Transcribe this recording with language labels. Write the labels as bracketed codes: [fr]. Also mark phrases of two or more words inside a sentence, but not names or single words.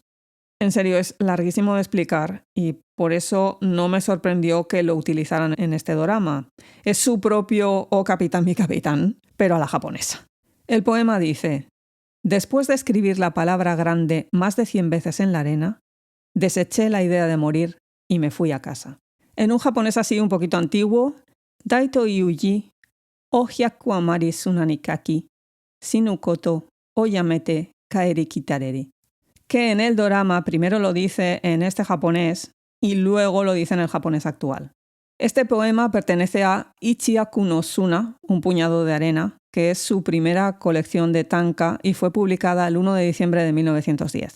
[es] En serio, es larguísimo de explicar y por eso no me sorprendió que lo utilizaran en este dorama. Es su propio "Oh capitán, mi capitán", pero a la japonesa. El poema dice: después de escribir la palabra grande más de 100 veces en la arena, deseché la idea de morir y me fui a casa. En un japonés así un poquito antiguo, [ja] 大という字を百あまり砂に書き死ぬことをやめて帰り来れり. [es] Que en el dorama primero lo dice en este japonés y luego lo dice en el japonés actual. Este poema pertenece a Ichiaku no Suna, un puñado de arena, que es su primera colección de tanka y fue publicada el 1 de diciembre de 1910.